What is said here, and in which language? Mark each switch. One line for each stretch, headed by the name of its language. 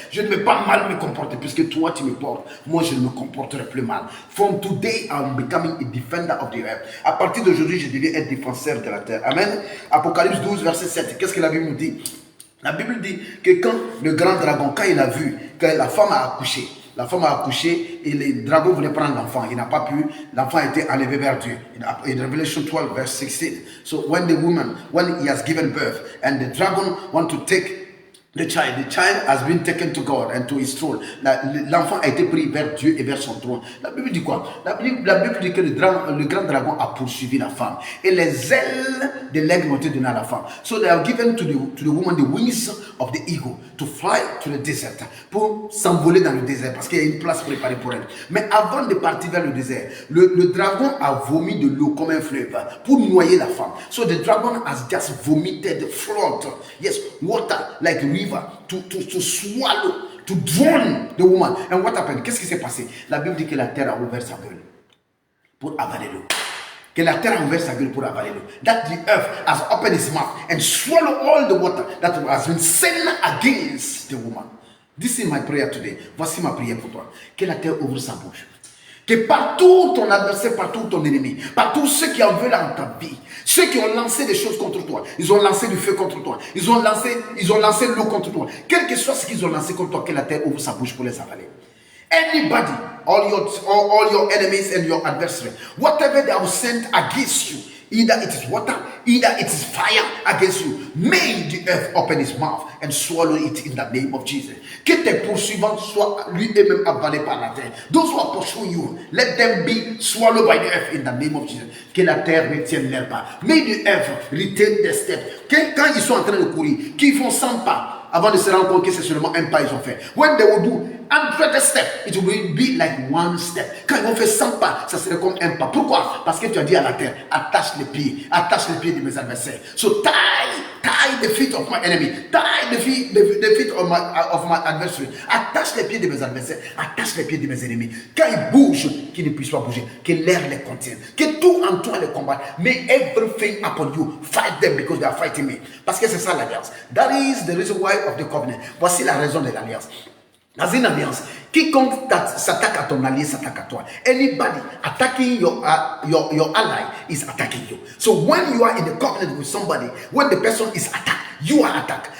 French: Je ne vais pas mal me comporter puisque toi tu me portes. Moi je ne me comporterai plus mal.
English: From today I'm becoming a defender of the earth.
French: À partir d'aujourd'hui je deviens un défenseur de la terre. Amen. Apocalypse 12 verset 7. Qu'est-ce que la Bible nous dit? La Bible dit que quand le grand dragon, quand il a vu que la femme a accouché, et le dragon voulait prendre l'enfant. Il n'a pas pu. L'enfant a été enlevé vers Dieu.
English: In Revelation 12 verse 16. So when he has given birth and the dragon want to take the child has been taken to God and to his throne.
French: L'enfant a été pris vers Dieu et vers son trône. La Bible dit quoi? La Bible dit que le grand dragon a poursuivi la femme. Et les ailes de l'aigle ont été données à la femme.
English: So they have given to the woman the wings of the eagle to fly to the desert.
French: Pour s'envoler dans le désert parce qu'il y a une place préparée pour elle. Mais avant de partir vers le désert, le dragon a vomi de l'eau comme un fleuve pour noyer la femme.
English: So the dragon has just vomited flood. Yes, water like river to swallow, to drown the woman. And what happened?
French: Qu'est-ce qui s'est passé? La Bible dit que la terre a ouvert sa gueule pour avaler l'eau. Que la terre a ouvert sa gueule pour avaler l'eau.
English: That the earth has opened its mouth and swallowed all the water that has been sent against the woman. This is my prayer today.
French: Voici ma prière pour toi. Que la terre ouvre sa bouche. Que partout ton adversaire, partout ton ennemi, partout ceux qui en veulent dans ta vie, ceux qui ont lancé des choses contre toi, ils ont lancé du feu contre toi, ils ont lancé l'eau contre toi, quel que soit ce qu'ils ont lancé contre toi, que la terre ouvre sa bouche pour les avaler.
English: Anybody, all your enemies and your adversaries, whatever they have sent against you, either it is water, either it is fire against you, may the earth open its mouth and swallow it in the name of Jesus.
French: Que tes poursuivants soient lui-même avalés par la terre.
English: Those who are pursuing you, let them be swallowed by the earth in the name of Jesus.
French: Que la terre retienne leurs pas.
English: May the earth retain their steps.
French: Quand ils sont en train de courir, qu'ils font 100 pas, avant de se rendre compte que c'est seulement un pas ils ont fait.
English: When they will do 100 steps, it will be like one step.
French: Quand ils vont faire 100 pas, ça serait comme un pas. Pourquoi? Parce que tu as dit à la terre, attache les pieds de mes adversaires.
English: So tie the feet of my enemy, tie the feet of my adversary.
French: Attache les pieds de mes adversaires, attache les pieds de mes ennemis. Quand ils bougent, qu'ils ne puissent pas bouger, que l'air les contienne, que tout en toi les combatte.
English: May everything upon you fight them because they are fighting me.
French: Parce que c'est ça l'alliance.
English: That is the reason why of the covenant.
French: Voici la raison de l'alliance. Dans une alliance, quiconque s'attaque à ton allié s'attaque à toi.
English: Anybody attacking your ally is attacking you. So when you are in a covenant with somebody, when the person is attacked, you are attacked.